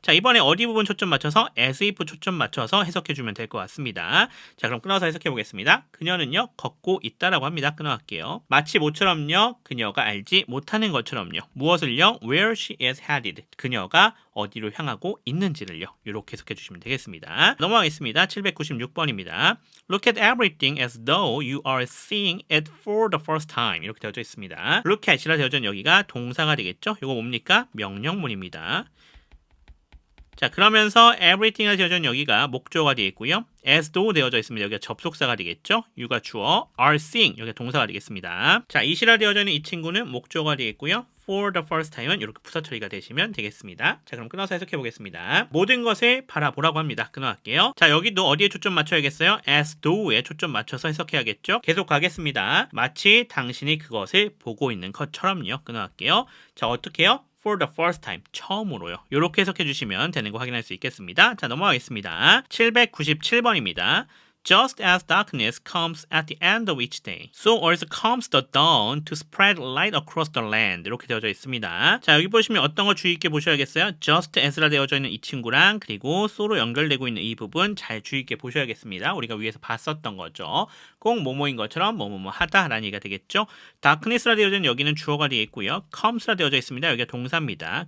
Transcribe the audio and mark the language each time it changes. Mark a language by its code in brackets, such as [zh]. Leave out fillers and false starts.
[ko] 자, 이번에 어디 부분 초점 맞춰서 as if 초점 맞춰서 해석해주면 될 것 같습니다. 자, 그럼 끊어서 해석해 보겠습니다. 그녀는요 걷고 있다라고 합니다. 끊어갈게요. 마치 모처럼요 그녀가 알지 못하는 것처럼요 무엇을요? [en] Where she is headed. [ko] 그녀가 어디로 향하고 있는지를요 이렇게 해석해 주시면 되겠습니다. 넘어가겠습니다. 796번입니다. [en] Look at everything as though you are seeing it for the first time. [ko] 이렇게 되어져 있습니다. Look at이라 되어져 있는 여기가 동사가 되겠죠? 이거 뭡니까? 명령문입니다. 자, 그러면서 everything이 되어져 있는 여기가 목조가 되어 있고요. as though 되어져 있습니다. 여기가 접속사가 되겠죠. you가 주어, are seeing 여기가 동사가 되겠습니다. 자, it이라 되어져 있는 이 친구는 목조가 되겠고요. [en] for the first time [ko] 은 이렇게 부사 처리가 되시면 되겠습니다. 자, 그럼 끊어서 해석해 보겠습니다. 모든 것을 바라보라고 합니다. 끊어갈게요. 자, 여기도 어디에 초점 맞춰야겠어요? as though에 초점 맞춰서 해석해야겠죠. 계속 가겠습니다. 마치 당신이 그것을 보고 있는 것처럼요. 끊어갈게요. 자, 어떻게 해요? [en] for the first time, [ko] 처음으로요. 이렇게 해석해 주시면 되는 거 확인할 수 있겠습니다. 자, 넘어가겠습니다. 797번입니다. [en] Just as darkness comes at the end of each day, so also comes the dawn to spread light across the land. [ko] 이렇게 되어져 있습니다. 자, 여기 보시면 어떤 거 주의 있게 보셔야겠어요? [en] Just as [ko] 라 되어져 있는 이 친구랑 그리고 so로 연결되고 있는 이 부분 잘 주의 있게 보셔야겠습니다. 우리가 위에서 봤었던 거죠. 꼭 뭐뭐인 것처럼 뭐뭐뭐 하다라는 얘기가 되겠죠. Darkness라 되어져 있는 여기는 주어가 되어 있고요. comes라 되어져 있습니다. 여기가 동사입니다.